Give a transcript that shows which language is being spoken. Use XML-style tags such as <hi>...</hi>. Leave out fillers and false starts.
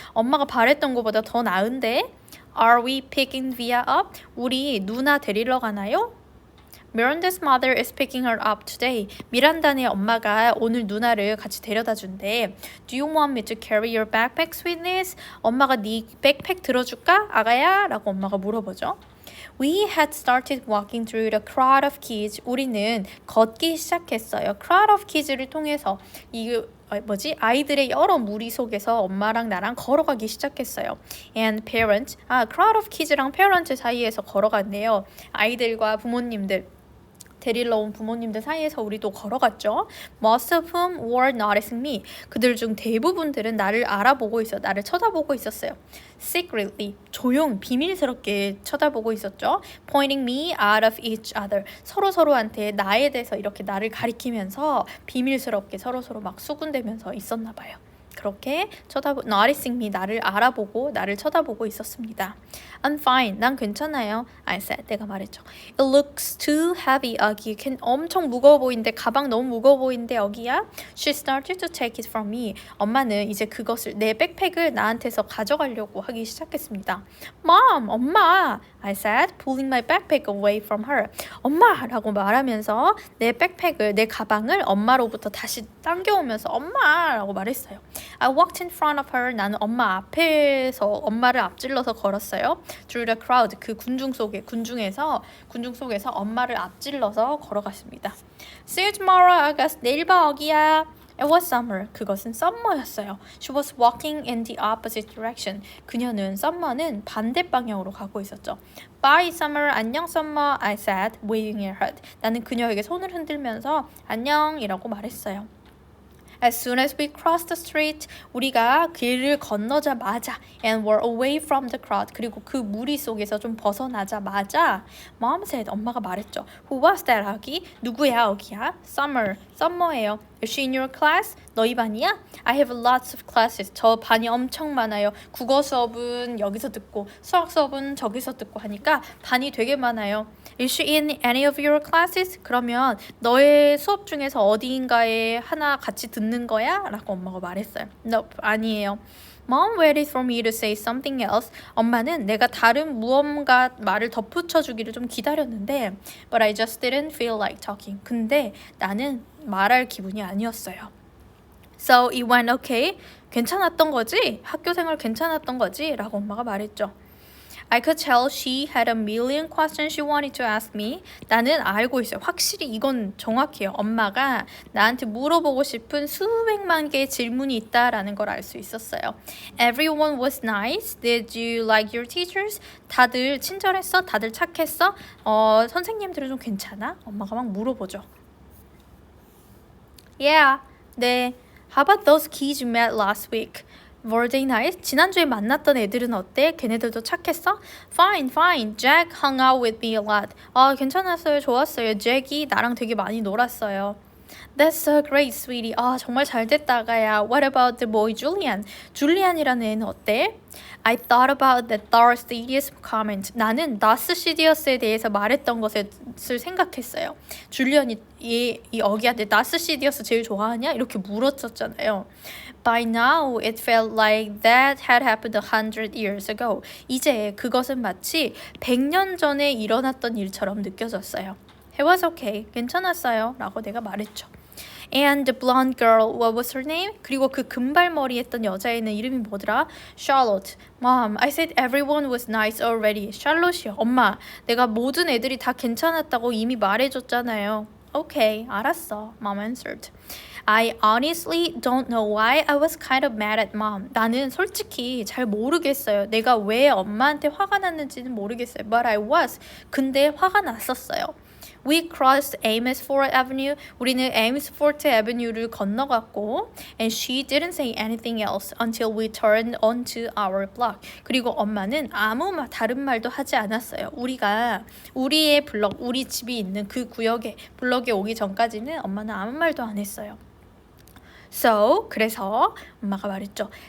<ko>엄마가 바랬던 것보다 더 나은데?</ko> <en>Are we picking Via up?</en> <ko>우리 누나 데리러 가나요?</ko> <en>Miranda's mother is picking her up today.</en> <ko>미란다네 엄마가 오늘 누나를 같이 데려다 준대.</ko> <en>Do you want me to carry your backpack, sweetness?</en> <ko>엄마가 네 백팩 들어줄까? 아가야? 라고 엄마가 물어보죠.</ko> <en>We had started walking through the crowd of kids.</en> <ko>우리는 걷기 시작했어요.</ko> <en>crowd of kids</en> <ko>를 통해서 아이들의 여러 무리 속에서 엄마랑 나랑 걸어가기 시작했어요.</ko> <en>And parents, crowd of kids랑 parent</en> <ko>사이에서 걸어갔네요. 아이들과 부모님들 데리러 온 부모님들 사이에서 우리도 걸어갔죠.</ko> <en>Most of whom were noticing me.</en> <ko>그들 중 대부분들은 나를 알아보고 나를 쳐다보고 있었어요. Secretly, 비밀스럽게 쳐다보고 있었죠.</ko> <en>Pointing me out of each other.</en> <ko>서로한테 나에 대해서 이렇게 나를 가리키면서 비밀스럽게 서로 막 수군대면서 있었나 봐요. 그렇게</ko> <en>noticing me,</en> <ko>나를 알아보고 나를 쳐다보고 있었습니다.</ko> <en>I'm fine,</en> <ko>난 괜찮아요.</ko> <en>I said,</en> <ko>내가 말했죠.</ko> <en>It looks too heavy, 아기.</en> <ko>엄청 무거워 보이는데, 가방 너무 무거워 보이는데, 어기야?</ko> <en>She started to take it from me.</en> <ko>엄마는 이제 그것을, 내 백팩을 나한테서 가져가려고 하기 시작했습니다.</ko> <en>Mom, 엄마, I said, pulling my backpack away from her.</en> <ko>엄마라고 말하면서 내 백팩을, 내 가방을 엄마로부터 다시 당겨오면서 엄마라고 말했어요.</ko> <en>I walked in front of her.</en> <ko>나는 엄마 앞에서 엄마를 앞질러서 걸었어요.</ko> <en>Through the crowd.</en> <ko>그 군중 속에서 엄마를 앞질러서 걸어갔습니다.</ko> <en>See you tomorrow, August.</en> <ko>내일 봐, 어기야.</ko> <en>It was summer.</en> <ko>그것은 summer였어요.</ko> <en>She was walking in the opposite direction.</en> <ko>그녀는 summer는 반대 방향으로 가고 있었죠.</ko> <en>Bye summer, 안녕 summer, I said, waving her hand.</en> <ko>나는 그녀에게 손을 흔들면서 안녕이라고 말했어요.</ko> <en>As soon as we crossed the street,</en> <ko>우리가 길을 건너자마자</ko> <en>and were away from the crowd,</en> <ko>그리고 그 무리 속에서 좀 벗어나자마자</ko> <en>Mom said,</en> <ko>엄마가 말했죠.</ko> <en>Who was that, 아기?</en> <ko>누구야, 아기야? Summer예요.</ko> <en>Is she in your class?</en> <ko>너희 반이야?</ko> <en>I have lots of classes.</en> <ko>저 반이 엄청 많아요. 국어 수업은 여기서 듣고 수학 수업은 저기서 듣고 하니까 반이 되게 많아요.</ko> <en>Is she in any of your classes?</en> <ko>그러면 너의 수업 중에서 어디인가에 하나 같이 듣는 거야? 라고 엄마가 말했어요. Nope, 아니에요.</ko> <en>Mom waited for me to say something else.</en> <ko>엄마는 내가 다른 무언가 말을 덧붙여주기를 좀 기다렸는데</ko> <en>But I just didn't feel like talking.</en> <ko>근데 나는 말할 기분이 아니었어요.</ko> <en>So it went okay.</en> <ko>괜찮았던 거지? 학교 생활 괜찮았던 거지? 라고 엄마가 말했죠.</ko> <en>I could tell she had a million questions she wanted to ask me.</en> <ko>나는 알고 있어요. 확실히 이건 정확해요. 엄마가 나한테 물어보고 싶은 수백만 개의 질문이 있다라는 걸 알 수 있었어요.</ko> <en>Everyone was nice. Did you like your teachers?</en> <ko>다들 친절했어? 다들 착했어? 선생님들은 좀 괜찮아? 엄마가 막 물어보죠.</ko> <en>Yeah. 네. How about those kids you met last week? Were they nice?</en> <ko>지난주에 만났던 애들은 어때? 걔네들도 착했어? Fine.</ko> <en>Jack hung out with me a lot.</en> <ko>괜찮았어요. 좋았어요. 잭이 나랑 되게 많이 놀았어요.</ko> <en>That's so great, sweetie.</en> <ko>정말 잘 됐다가야.</ko> <en>What about the boy Julian?</en> <ko>줄리안이라는 애는 어때?</ko> <en>I thought about the Darth Sidious comment.</en> <ko>나는 다스 시디어스에 대해서 말했던 것을 생각했어요. 줄리안이 이 어기한테 다스 시디어스 제일 좋아하냐? 이렇게 물었었잖아요.</ko> <en>By now, it felt like that had happened 100 years ago.</en> <ko>이제 그것은 마치 100년 전에 일어났던 일처럼 느껴졌어요.</ko> <en>It was okay.</en> <ko>괜찮았어요. 라고 내가 말했죠.</ko> <en>And the blonde girl, what was her name?</en> <ko>그리고 그 금발머리 했던 여자애는 이름이 뭐더라?</ko> <en>Charlotte. Mom, I said everyone was nice already.</en> <ko>Charlotte이요. 엄마, 내가 모든 애들이 다 괜찮았다고 이미 말해줬잖아요.</ko> <en>Okay, 알았어. Mom answered. I honestly don't know why I was kind of mad at mom.</en> <ko>나는 솔직히 잘 모르겠어요. 내가 왜 엄마한테 화가 났는지는 모르겠어요.</ko> <en>But I was.</en> <ko>근데 화가 났었어요.</ko> <en>We crossed Amesfort Avenue.</en> <ko>우리는 Amesfort Avenue를 건너갔고</ko> <en>and she didn't say anything else until we turned onto our block.</en> <ko>그리고 엄마는 아무 다른 말도 하지 않았어요. 우리가 우리의 블럭, 우리 집이 있는 그 블럭에 오기 전까지는 엄마는 아무 말도 안 했어요. So, 그래서 엄마가 말했죠.</ko>